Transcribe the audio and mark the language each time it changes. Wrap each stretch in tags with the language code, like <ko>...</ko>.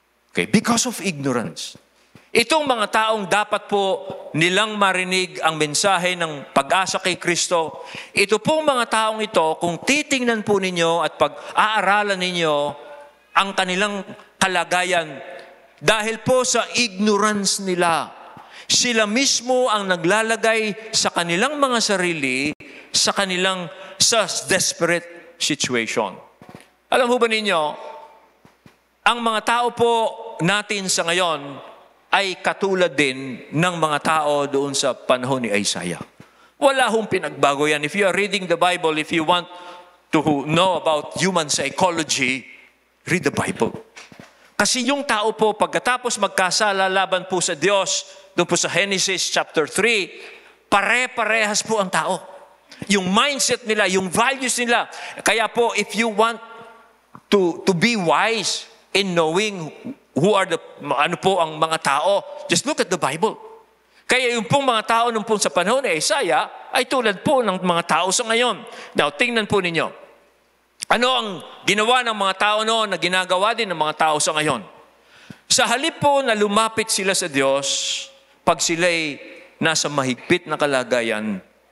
<en>Okay, because of ignorance.</en> <tl>Itong mga taong dapat po nilang marinig ang mensahe ng pag-asa kay Kristo, ito pong mga taong ito, kung titingnan po ninyo at pag-aaralan ninyo ang kanilang kalagayan, dahil po sa ignorance nila, sila mismo ang naglalagay sa kanilang mga sarili sa desperate situation. Alam mo ba ninyo, ang mga tao po natin sa ngayon ay katulad din ng mga tao doon sa panahon ni Isaiah. Wala hong pinagbago yan.</tl> <en>If you are reading the Bible, if you want to know about human psychology, read the Bible.</en> <tl>Kasi yung tao po, pagkatapos magkasala laban po sa Diyos, doon po sa Genesis chapter 3, pare-parehas po ang tao. Yung mindset nila, yung values nila. Kaya po,</tl> <en>if you want to be wise in knowing who are</en> <tl>ang mga tao,</tl> <en>just look at the Bible.</en> <tl>Kaya yung pong mga tao nung pong sa panahon ni Isaiah ay tulad po ng mga tao sa ngayon. Now, tingnan po ninyo. Ano ang ginawa ng mga tao noon na ginagawa din ng mga tao sa ngayon? Sa halip po na lumapit sila sa Diyos, pag sila'y nasa mahigpit na kalagayan,</tl>